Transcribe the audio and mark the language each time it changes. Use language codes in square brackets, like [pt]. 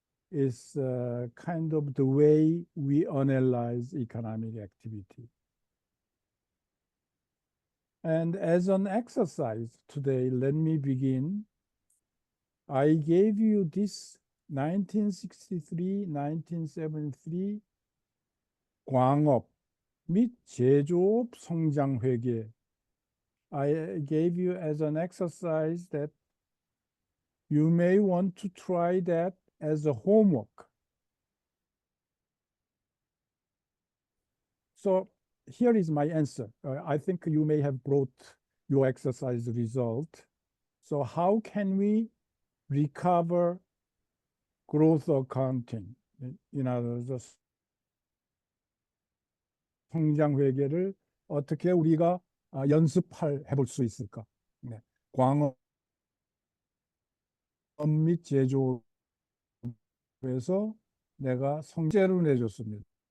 [en] It's kind of the way we analyze economic activity. And as an exercise today, let me begin. I gave you this 1963, 1973 [ko] 광업 및 제조업 성장 회계. [en] I gave you as an exercise that you may want to try that as a homework. So here is my answer. I think you may have brought your exercise result. So how can we recover growth accounting? In other words, [ko] 성장 회계를 어떻게 우리가 해볼 수 있을까? 네. 광업 및 제조에서 내가 성제로 내줬습니다.